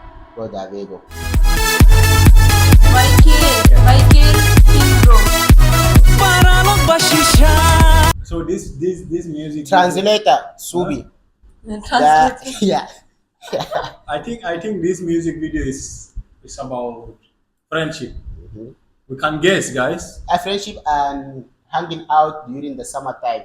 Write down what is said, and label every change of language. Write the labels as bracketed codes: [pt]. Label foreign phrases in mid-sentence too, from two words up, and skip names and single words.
[en] Go there we go. Michael Ingro. Paralok bashisha. So this music. Translator Subi. Translate. Yeah. I think this music video is about friendship. We can guess, guys. A friendship and hanging out during the summertime.